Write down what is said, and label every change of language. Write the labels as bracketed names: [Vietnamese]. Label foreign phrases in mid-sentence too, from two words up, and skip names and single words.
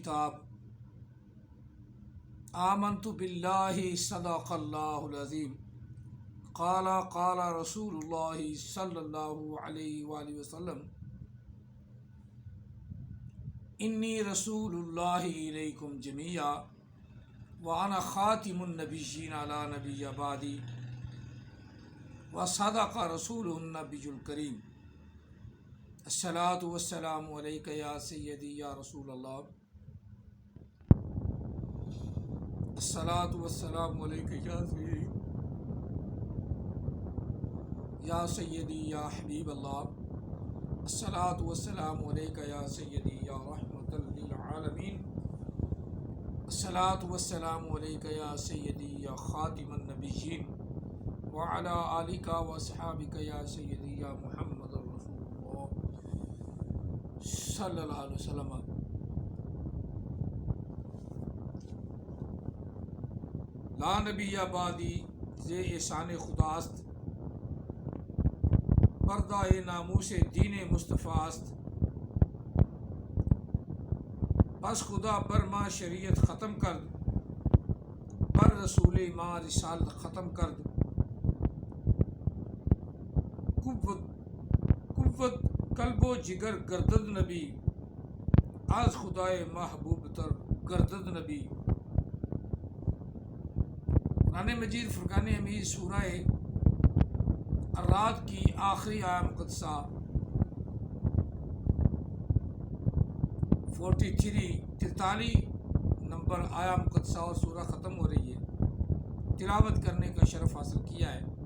[Arabic] الْكِتَابِ آمَنْتُ بِاللَّهِ صَدَقَ اللَّهُ الْعَظِيمُ قَالَ رَسُولُ اللَّهِ صَلَّى اللَّهُ عَلَيْهِ وَآلِهِ وَسَلَّمَ إِنِّي رَسُولُ اللَّهِ إِلَيْكُمْ جَمِيعًا وَأَنَا خَاتِمُ النَّبِيِّينَ لَا نَبِيَّ بَعْدِي وَصَدَقَ رَسُولُهُ النَّبِيُّ الْكَرِيمُ الصلاۃ والسلام علیک یا سیدی یا رسول اللہ الصلاۃ والسلام علیک یا سیدی یا حبیب اللہ الصلاۃ والسلام علیک یا سیدی یا رحمۃ للعالمین الصلاۃ والسلام علیک یا سیدی یا خاتم النبیین وعلی آلک واصحابک یا سیدی یا محمد رسول اللہ صلی اللہ علیہ وسلم۔ [Persian] لا نبی بعدی ز احسان خداست، پردہ ناموس دین مصطفیٰ است، بس خدا بر ما شریعت ختم کرد، بر رسول ما رسالت ختم کرد، قوت قلب و جگر گردد نبی، از خدائے محبوب تر گردد نبی۔ [Urdu] قرآن مجید فرقان حمید سورہ الرعد کی آخری آیہ مقدسہ 43 نمبر آیہ مقدسہ اور سورہ ختم ہو رہی ہے، تلاوت کرنے کا شرف حاصل کیا ہے۔